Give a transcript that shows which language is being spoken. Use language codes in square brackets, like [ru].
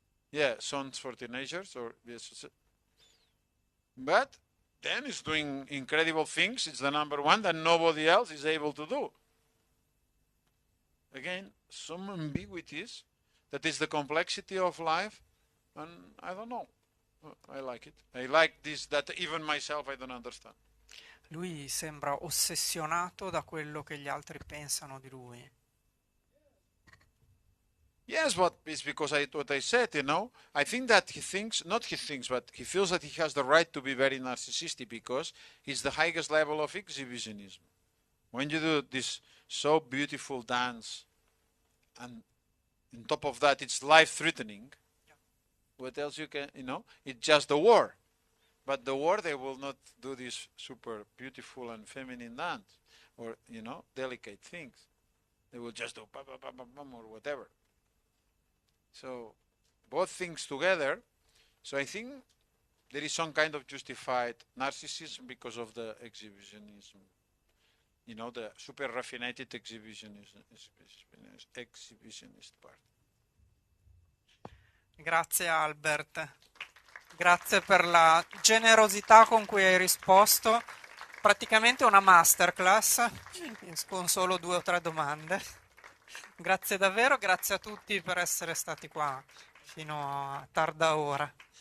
[en] Yeah, songs for teenagers, or yes, but then it's doing incredible things. It's the number one that nobody else is able to do. Again, some ambiguities. That is the complexity of life, and I don't know. I like it. I like this that even myself I don't understand. [it] Lui sembra ossessionato da quello che gli altri pensano di lui. [en] Yes, but it's because what I said, I think that he thinks, not he thinks, but he feels that he has the right to be very narcissistic because it's the highest level of exhibitionism. When you do this so beautiful dance, and on top of that it's life-threatening, what else you can, it's just the war. But the war, they will not do this super beautiful and feminine dance or, delicate things. They will just do bam, bam, bam, bam, bam, or whatever. So both things together. So I think there is some kind of justified narcissism because of the exhibitionism. The super raffinated exhibitionist part. [it] Grazie Albert, grazie per la generosità con cui hai risposto. Praticamente una masterclass con solo 2 o 3 domande. Grazie davvero, grazie a tutti per essere stati qua fino a tarda ora.